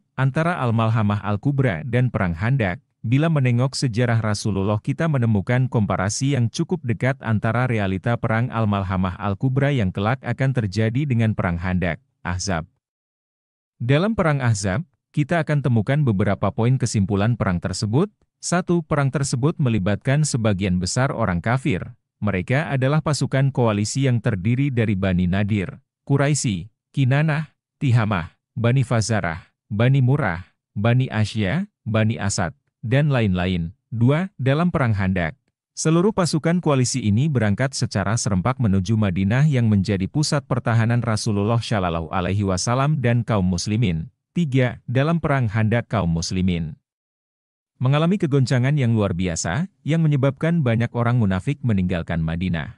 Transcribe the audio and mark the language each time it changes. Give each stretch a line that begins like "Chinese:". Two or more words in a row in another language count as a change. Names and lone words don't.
Indonesian: Antara Al-Malhamah Al-Kubra dan Perang Khandaq, bila menengok sejarah Rasulullah kita menemukan komparasi yang cukup dekat antara realita Perang Al-Malhamah Al-Kubra yang kelak akan terjadi dengan Perang Khandaq, Ahzab. Dalam Perang Ahzab, kita akan temukan beberapa poin kesimpulan perang tersebut. 1. Perang tersebut melibatkan sebagian besar orang kafir. Mereka adalah pasukan koalisi yang terdiri dari Bani Nadir, Quraisy, Kinanah, Tihamah, Bani Fazarah, Bani Murrah, Bani Asya, Bani Asad, dan lain-lain. 2. Dalam Perang Khandaq, seluruh pasukan koalisi ini berangkat secara serempak menuju Madinah yang menjadi pusat pertahanan Rasulullah
Arabic: صلى الله عليه وسلم
Indonesian: dan kaum muslimin. 3. Dalam Perang Khandaq kaum muslimin mengalami kegoncangan yang luar biasa, yang menyebabkan banyak orang munafik meninggalkan Madinah.